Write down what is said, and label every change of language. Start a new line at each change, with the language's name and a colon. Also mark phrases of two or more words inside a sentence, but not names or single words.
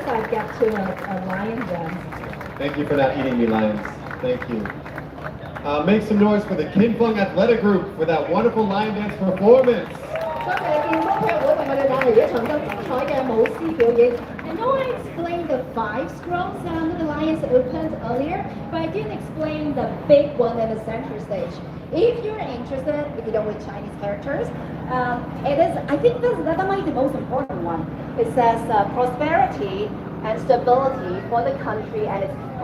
English: get to a lion dance. Thank you for not eating me, lions. Thank you. Make some noise for the Kin Fung Athletic Group for that wonderful lion dance performance.
Cantonese: 多謝健康體育會為我哋帶嚟一場咁精彩嘅舞獅表演。
English: I know I explained the 5 scrolls the lions opened earlier, but I didn't explain the big one in the center stage. If you're interested, if you don't read Chinese characters, it is. I think that might be the most important one. It says prosperity and stability for the country and its people.